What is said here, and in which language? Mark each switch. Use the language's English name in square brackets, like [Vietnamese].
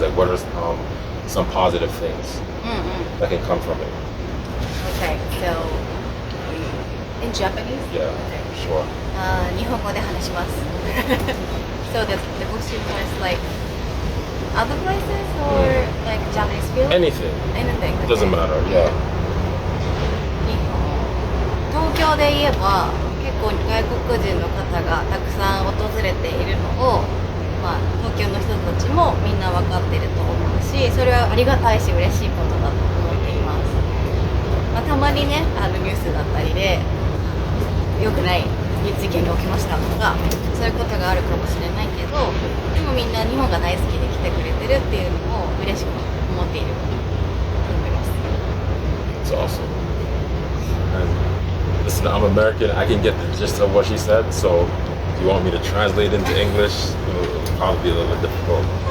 [English] Like, what are some positive things that can come from it? Okay, so in Japanese? Yeah, sure. [Japanese] 日本語で話します。 [English] So the question was like other places or like Japanese film? Anything. Anything. It doesn't matter. Yeah. [Japanese] 東京で言えば結構外国人の方がたくさん訪れているのを、東京の人たちもみんな分かっていると思うし、それはありがたいし嬉しいことだと思っています。たまにね、ニュースだったりで良くない事件が起きましたとか、そういうことがあるかもしれないけど、でもみんな日本が大好きで来てくれてるっていうのを嬉しく思っていると思います。 [English] It's awesome. And listen, I'm American. I can get the gist of what she said. So, if you want me to translate into English, it'll probably be a little bit difficult.